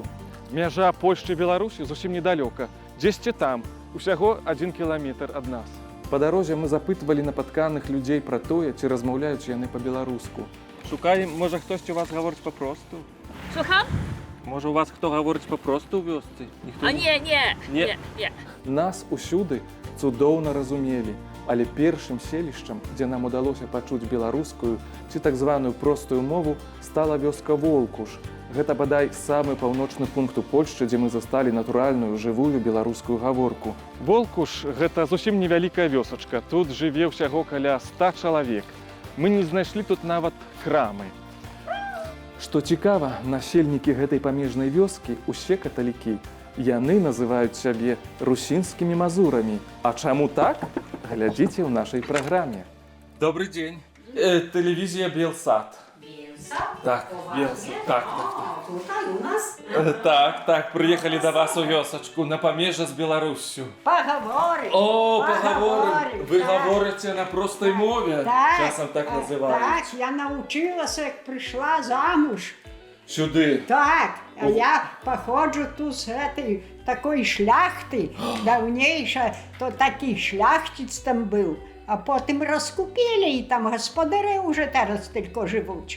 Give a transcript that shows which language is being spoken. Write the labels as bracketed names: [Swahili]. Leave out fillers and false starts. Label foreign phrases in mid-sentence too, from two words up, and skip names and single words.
[Belarusian] Мяжа Польшчы і Беларусі зусім недалёка. Дзесьці там, усяго 1 кіламетр ад нас. Па дарозе мы запытвалі напатканых людзей пра тое, ці размаўляюць яны па-беларуску. Шукаем, можа, хтосьці у вас гаворыць па-просту? [Polish] Słucham? [Belarusian] Можа, у вас хто гаворыць па-просту ў вёсцы? [Polish] A nie. [Belarusian] Нас усюды цудоўна разумелі, але першым селішчам, дзе нам удалося пачуць беларускую ці так званую простую мову, стала вёска Волкуш. Гэта, бадай, самы паўночны пункт у Польшчы, дзе мы засталі натуральную, жывую беларускую гаворку. Волкуш – гэта зусім невялікая вёсачка. Тут жыве ўсяго каля 100 чалавек. Мы не знайшлі тут нават крамы. Што цікава, насельнікі гэтай памежнай вёскі усе каталікі. Яны называюць сябе русінскімі мазурамі. А чаму так? Глядзіце ў нашай праграме. Добрый дзень. Тэлевізія Белсат. Так, Белсат. Так. [Polish] Tutaj u nas? [Belarusian] Так, приехали до вас у вёсачку на памежжа з Беларуссю. [Russian] Поговорим. О, поговорим. Вы говорите на простой мове? Часом так называют. Так, я научилась, [Ukrainian] як прийшла замуж. Сюди? Так, а я походжу тут з этой такої шляхти, давніше, то такий шляхтець там був. А потім розкупили, і там господари вже зараз тільки живуть.